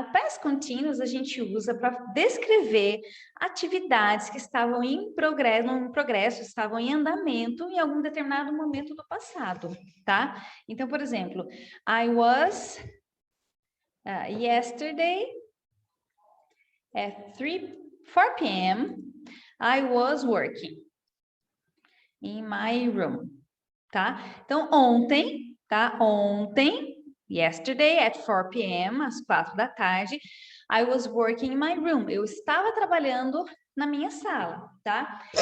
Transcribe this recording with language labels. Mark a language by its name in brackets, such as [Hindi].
[Portuguese] O past continuous a gente usa para descrever atividades que estavam em progresso, estavam em andamento em algum determinado momento do passado, tá? [English] Então, por exemplo, I was yesterday at 4 p.m. I was working in my room, tá? [Portuguese] Então, ontem, tá? Ontem, yesterday at 4 p.m., às 4 da tarde, [English] I was working in my room. [Portuguese] Eu estava trabalhando na minha sala, tá?